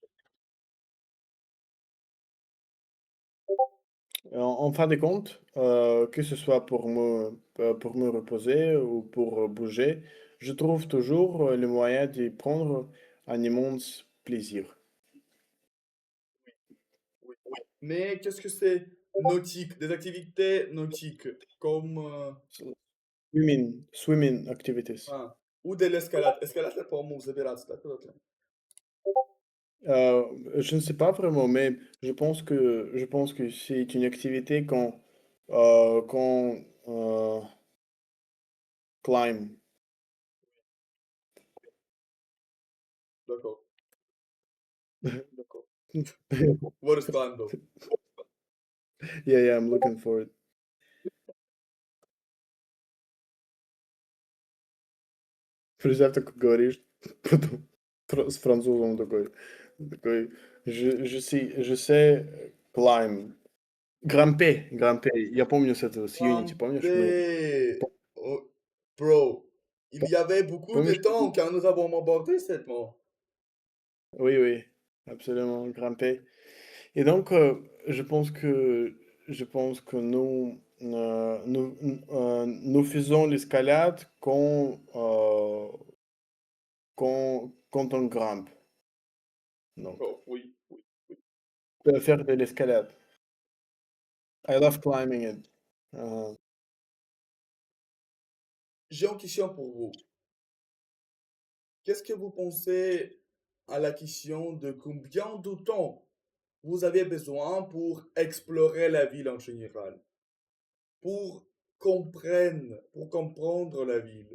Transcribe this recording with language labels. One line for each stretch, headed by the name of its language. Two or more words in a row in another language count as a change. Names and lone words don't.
French: En fin de compte, que ce soit pour me reposer ou pour bouger, je trouve toujours le moyen d'y prendre un immense plaisir. Oui. Mais qu'est-ce que c'est nautique? Des activités nautiques comme
English: Swimming activities.
French: ah, ou de l'escalade. Escalade c'est pas mot,
Russian: забираться, так вот.
French: Je ne sais pas vraiment, mais je pense que c'est une activité qu'on climb. D'accord, d'accord.
English: Yeah, What is climb though? yeah, I'm looking for it.
Russian: Представь, такой говоришь, потом с французом такой,
French: je sais climb. Grimper.
Russian: Я помню с Unity, помнишь? Мы,
French: Grimper.
English: Oh, bro,
French: il y avait beaucoup de
Russian: помнишь?
French: temps quand nous avons abordé cette mot. Oui, oui, absolument, grimper. Et donc, je pense que nous faisons l'escalade quand on grimpe. Donc, D'accord, oui, oui. faire de l'escalade.
English: I love climbing it. Uh,
French: J'ai une question pour vous. Qu'est-ce que vous pensez à la question de combien de temps vous avez besoin pour explorer la ville en général, pour pour comprendre la ville?